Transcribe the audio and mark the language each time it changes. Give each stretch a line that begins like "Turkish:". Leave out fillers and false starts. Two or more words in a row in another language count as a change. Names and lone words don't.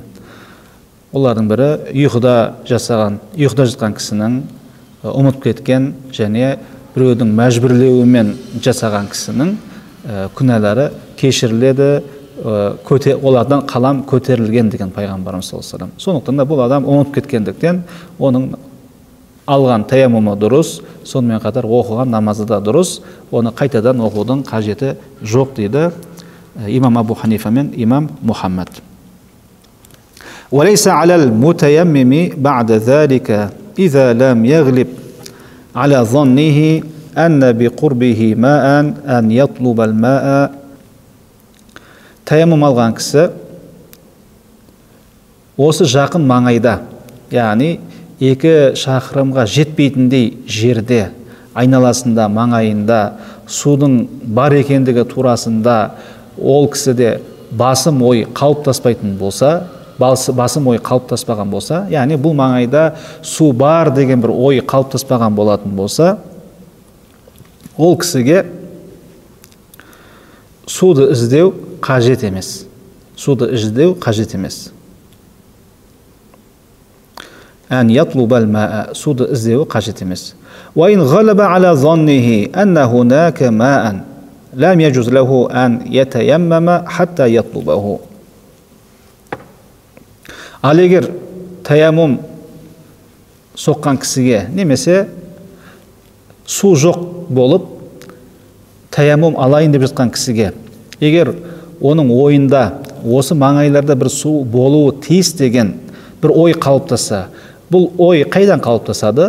Kazakh: Олардың бірі ұйқыда жатқан кісінің ұмытып кеткен және біреудің мәжбүрлеуімен жасаған кісінің күнәлары кешіріледі, олардан қалам көтерілген деген пайғамбарымыз
Arabic: صلى الله عليه وسلم.
Kazakh: Сондықтан да бұл адам ұмытып кеткендіктен оның алған таяммумы дұрыс, сонымен қатар оқыған намазы да дұрыс, оны қайтадан оқудың қажеті жоқ дейді имам Абу Ханифа мен имам Мухаммад.
Arabic: وليس على المتيمم بعد ذلك إذا لم يغلب على ظنه أن بقربه ماء أن يطلب الماء.
Kazakh: Таяммум алған кісі осы жақын маңайда, яғни 2 шақырымға жетпейтіндей жерде, айналасында, маңайында судың бар екендігі турасында ол кісіде басым ой қалыптаспайтын болса, басым ой қалыптаспаған болса, яғни бұл маңайда су бар деген бір ой қалыптаспаған болатын болса, ол кісіге суды іздеу қажет емес. Суды іздеу қажет емес.
Arabic: أن يطلب الماء,
Kazakh: суды іздеу қажет емес.
Arabic: وإن غلب على ظنه أن هناك ماء لم يجز له أن يتيمم حتى يطلبه.
Kazakh: Ал егер таяммум соққан кісіге немесе су жоқ болып таяммум алайын деп жатқан кісіге, егер оның ойында осы маңайларда бір су болуы тиіс деген бір ой қалыптаса, бұл ой қайдан қалыптасады?